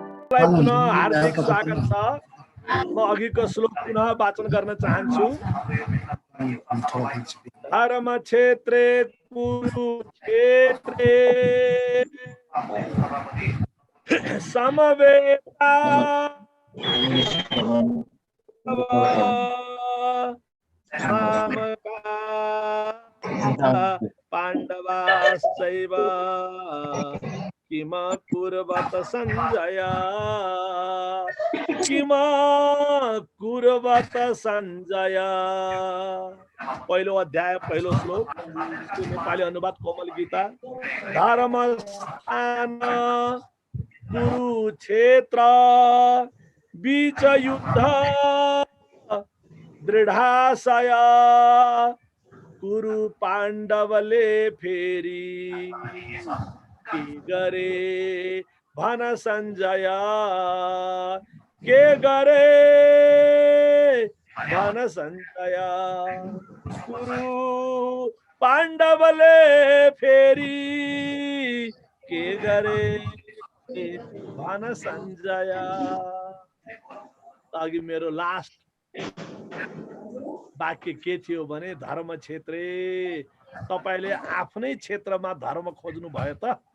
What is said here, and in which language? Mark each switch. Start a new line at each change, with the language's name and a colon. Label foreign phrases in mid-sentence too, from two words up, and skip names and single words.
Nepali: पुनः हार्दिक स्वागत छ। म अघिको श्लोक पुनः वाचन गर्न चाहन्छु।
Sanskrit: धर्म क्षेत्रे कुरुक्षेत्रे समवेता पाण्डवाश्चैव किम कुर्वत संजय किम कुर्वत संजय।
Nepali: पहिलो अध्याय पहिलो श्लोक, नेपाली अनुवाद कोमल गीता। धर्म स्थान कुरुक्षेत्र बीच युद्ध दृढाशय कुरु पाण्डवले फेरी के गरे भन संजय के गरे भन संजय कुरु पाण्डवले फेरी के गरे भन संजय। अघि मेरो लास्ट वाक्य के थियो भने
Sanskrit: धर्म क्षेत्रे,
Nepali: तपाईले आफ्नै क्षेत्रमा धर्म खोज्नु भयो त?